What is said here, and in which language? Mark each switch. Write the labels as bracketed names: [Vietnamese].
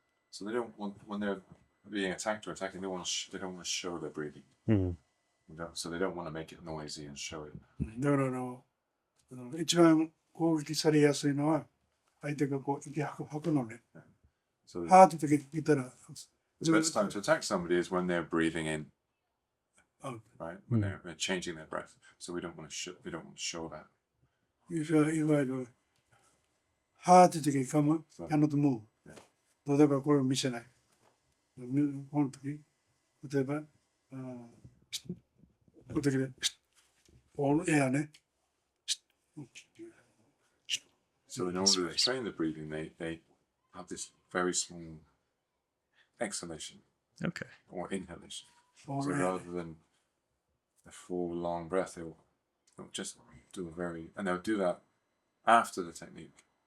[English] So they don't want, when they're being attacked or attacking, they don't want to show their breathing. So they don't want to make it noisy and show it. [Japanese] だから一番攻撃されやすいのは相手がこう息吐くのね。ハート的に言ったら [English] The best time to attack somebody is when they're breathing in, out. right? When they're changing their breath. So we don't want to show that. If you are, [Japanese] いわゆる、はーって時に [English] cannot move。 [Japanese] 例えばこれを見せない。この時、例えば、この時で、このエアね。 [English] So in order to train the breathing, they have this very small exhalation Okay. or inhalation. Or So rather than a full long breath, they'll just do and they'll do that after the technique.